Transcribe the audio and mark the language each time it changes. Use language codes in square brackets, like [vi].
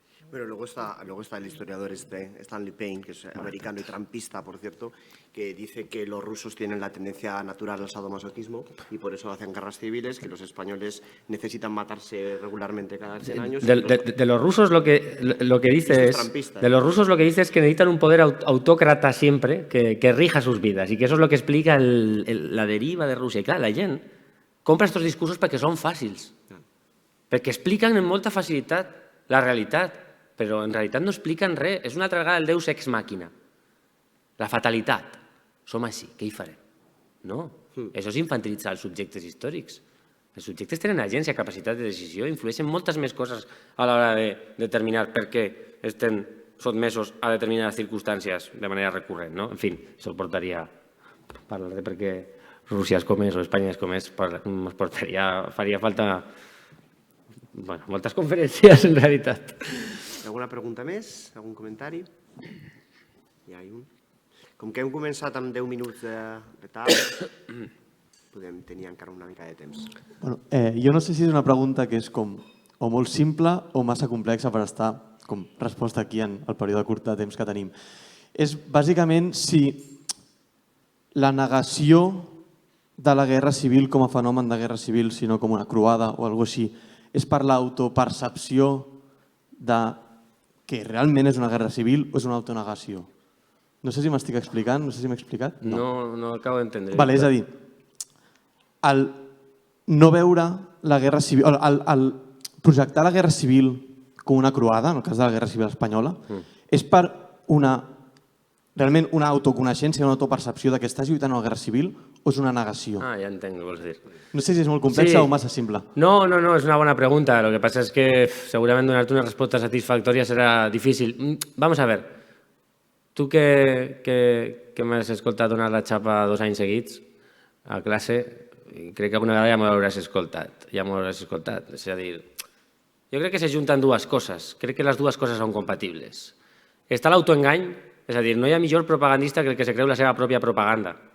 [es] Pero luego está el historiador Stanley Payne, que es americano y trampista, por cierto, que dice que los rusos tienen la tendencia natural al sadomasoquismo y por eso hacen guerras civiles, que los españoles necesitan matarse regularmente cada 100 años. De los rusos lo que dice es que necesitan un poder autócrata siempre que rija sus vidas y que eso es lo que explica la deriva de Rusia. Y claro, [ca] la gent compra estos discursos perquè són fàcils, perquè expliquen amb molta facilitat la realitat, però en realitat no expliquen res. És una altra vegada el deus ex màquina. La fatalitat. Som així, què hi farem? No, això és infantilitzar els subjectes històrics. Els subjectes tenen agència, capacitat de decisió, influeixen moltes més coses a l'hora de determinar per què estem sotmesos a determinades circumstàncies de manera recurrent. En fi, això portaria a parlar de per què Rússia és com és o Espanya és com és, faria falta moltes conferències en realitat. [es] ¿Alguna pregunta més? ¿Algún comentario? Ya hay un. [ca] Com que hem començat amb 10 minuts de tard, podem tenir encara una mica de temps. Bueno, jo no sé si és una pregunta que és com o molt simple o massa complexa per estar com resposta aquí en el període curt de temps que tenim. És bàsicament si la negació de la guerra civil com a fenomen de guerra civil, sinó com una croada o alguna cosa així, és per l'autopercepció de que realment és una guerra civil o és una autonegació? No sé si m'estic explicant, no sé si m'he explicat. No acabo d'entendre. Vale, és a dir, el no veure la guerra civil, el projectar la guerra civil com una croada, en el cas de la guerra civil espanyola, és per realment una autoconeixença, una autopercepció de que estàs lluitant a la guerra civil o és una negació? Ah, ja entenc què vols dir. No sé si és molt complexa o massa simple. [es] No, es una buena pregunta. Lo que pasa es que seguramente donarte una respuesta satisfactoria será difícil. Vamos a ver. [ca] Tu que m'has escoltat donar la xapa 2 anys seguits a classe, crec que alguna vegada ja m'ho hauràs escoltat. És a dir, jo crec que se junten dues coses. Crec que les dues coses són compatibles. Està l'autoengany, és a dir, no hi ha millor propagandista que el que se creu la seva pròpia propaganda.